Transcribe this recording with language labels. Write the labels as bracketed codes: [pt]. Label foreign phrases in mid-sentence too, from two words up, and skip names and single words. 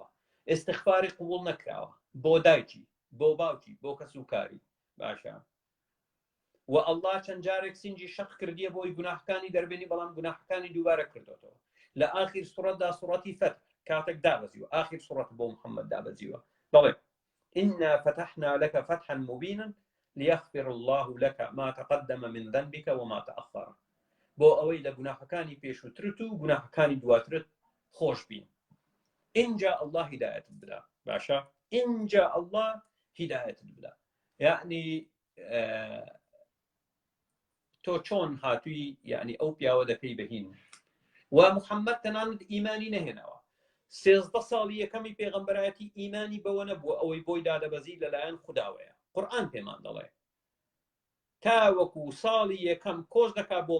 [ckb] ئێستیغفاری قبوڵ نەکراوە بۆ دایکی بۆ باوکی بۆ کەسوکاری باشە و ئەڵڵا چەند جارێک سینجی شەق کردیە بۆی گوناحەکانی دەربێنی بەڵام گوناحەکانی دووبارە کردوتەوە لە ئاخر سوڕەتدا سوڕەتی فەتح کاتێک دابەزیوە ئاخر سوڕەت بۆ محەممەد دابەزیوە بەڵێ [ar] إنا فتحنا لك فتحا مبينا ليغفر الله لك ما تقدم من ذنبك وما تأخر [ckb] بۆ ئەوەی لە گوناحەکانی پێشووترت و گوناحەکانی دواترت خۆش بین اینجا الله هیدایەتت بدا باشە اینجا الله هیدایەتت بدا یعنی تۆ چۆن هاتووی یعنی ئەو پیاوە دەکەی بەهین و محەممەد تەنانەت ئیمانی نەهێناوە 13 ساڵی یەکەمی پێغەمبەرایەتی ئیمانی بەوە نەبووە ئەوەی بۆی دادەبەزی لەلایەن خودداوەیە قورئان پێمان دەڵێ تاوەکو ساڵی یەکەم کۆز دەکا بۆ